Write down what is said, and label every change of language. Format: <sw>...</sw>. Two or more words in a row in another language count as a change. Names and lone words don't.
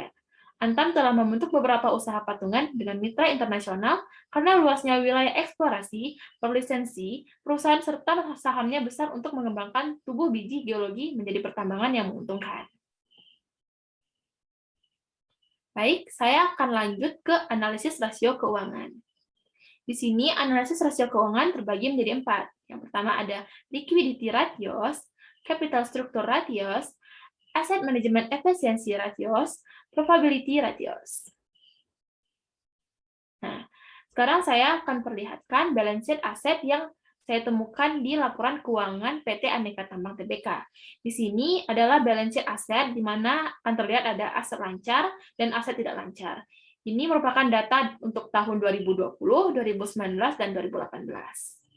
<id>Antam telah membentuk beberapa usaha patungan dengan mitra internasional karena luasnya wilayah eksplorasi, berlisensi, perusahaan serta sahamnya besar untuk mengembangkan tubuh biji geologi menjadi pertambangan yang menguntungkan. Baik, saya akan lanjut ke analisis rasio keuangan. Di sini analisis rasio keuangan terbagi menjadi 4. Yang pertama ada</id> <en>liquidity ratios, capital structure ratios, asset management efficiency ratios, probability ratios.</en> <id>Nah, sekarang saya akan perlihatkan</id> <en>balance sheet</en> <id>aset yang saya temukan di laporan keuangan PT Aneka Tambang Tbk. Di sini adalah</id> <en>balance sheet</en> <id>aset, di mana akan terlihat ada aset lancar dan aset tidak lancar. Ini merupakan data untuk tahun 2020, 2019, dan 2018.</id>